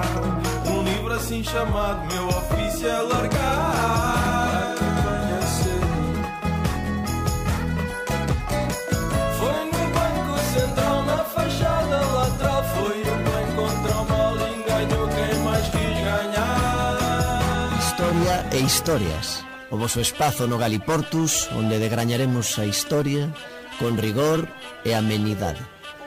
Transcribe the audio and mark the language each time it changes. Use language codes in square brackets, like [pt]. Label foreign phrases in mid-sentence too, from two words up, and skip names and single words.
[pt] Um livro assim chamado, meu ofício é largar. Venha cedo. Foi no Banco Central, na fachada lateral. Foi o bem contra o mal e ganhou quem mais quis ganhar. [gl] Historia e historias. O voso espazo no Galiportus onde degrañaremos a historia con rigor e amenidade.